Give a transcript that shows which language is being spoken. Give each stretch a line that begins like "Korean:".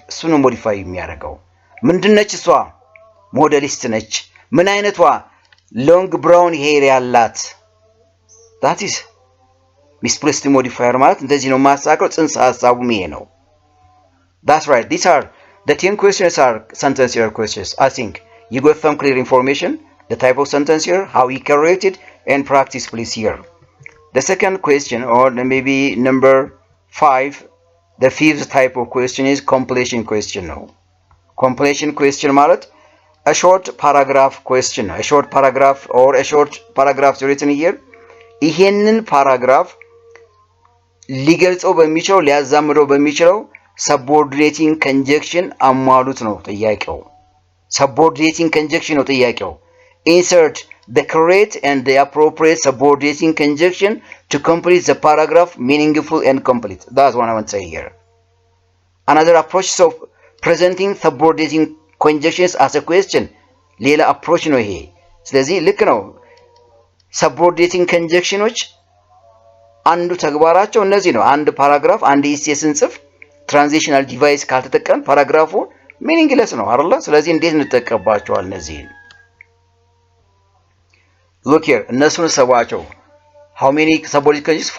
Amharic: እሱ ነው modify የሚያደርገው። ምንድነች እሷ? ሞዴሊስት ነች። ምን አይነቷ?
English: long brown hair
Amharic: ያላት።
English: that is misplaced modifier
Amharic: ማለት እንደዚህ ነው ማሳቀው። ጽንሰ ሐሳቡም ይሄ ነው።
English: that's right. These are the 10 questions are sentence error questions. I think you got some clear information. The type of sentence here, how we correct it, and practice please here. The second question, or maybe number 5, the fifth type of question is completion question. No, completion question ማለት a short paragraph question. A short paragraph or a short paragraph written here.
Amharic: ይሄንን ፓራግራፍ ሊገልጸው በሚችለው ሊያዛምደው በሚችለው subordinating conjunction አሟሉት ነው ጥያቄው።
English: subordinating conjunction
Amharic: ነው ጥያቄው።
English: Insert the correct and the appropriate subordinating conjunction to complete the paragraph meaningful and complete. That's what I want to say here. Another approach of presenting subordinating conjunctions as a question.
Amharic: ሌላ approach ነው ይሄ። ስለዚህ ልክ ነው። subordinating conjunctions አንዱ ተግባራቸው እነዚህ ነው። አንድ ፓራግራፍ አንድ ኢሴ ስንጽፍ ትራንዚሽናል ዲቫይስ ካልተጠቀም ፓራግራፉ ሚኒንግለስ ነው አይደል? ስለዚህ እንዴት እንጠቀምባቸዋል እነዚህን?
English: Look here,
Amharic: እነሱን ሰባቸው።
English: How many subordinate conjunctions?